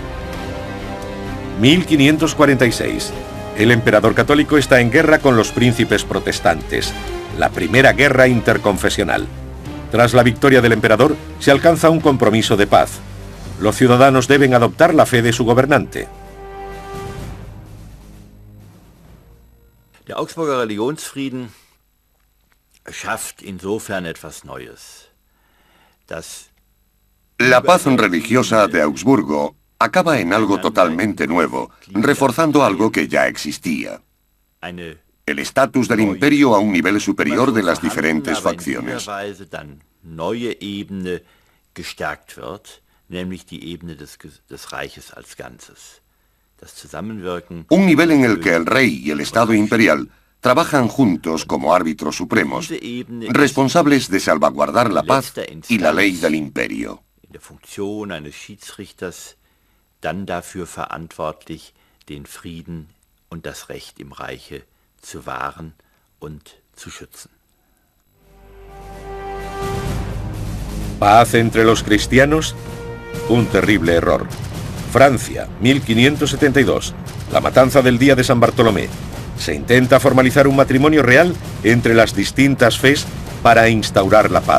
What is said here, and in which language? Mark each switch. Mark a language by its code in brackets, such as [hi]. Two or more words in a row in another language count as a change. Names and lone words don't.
[es] 1546. El emperador católico está en guerra con los príncipes protestantes. La primera guerra interconfesional. Tras la victoria del emperador, se alcanza un compromiso de paz. Los ciudadanos deben adoptar la fe de su gobernante. [de] Der Augsburger Religionsfrieden schafft insofern etwas Neues. [es] La paz religiosa de Augsburgo acaba en algo totalmente nuevo, reforzando algo que ya existía. El estatus del imperio a un nivel superior de las diferentes facciones. Un nivel en el que el rey y el Estado imperial trabajan juntos como árbitros supremos, responsables de salvaguardar la paz y la ley del imperio. [de] Dann dafür verantwortlich, den Frieden und das Recht im Reiche zu wahren und zu schützen. [es] Paz entre los cristianos, un terrible error. Francia, 1572, la matanza del día de San Bartolomé. Se intenta formalizar un matrimonio real entre las distintas fes para instaurar la paz.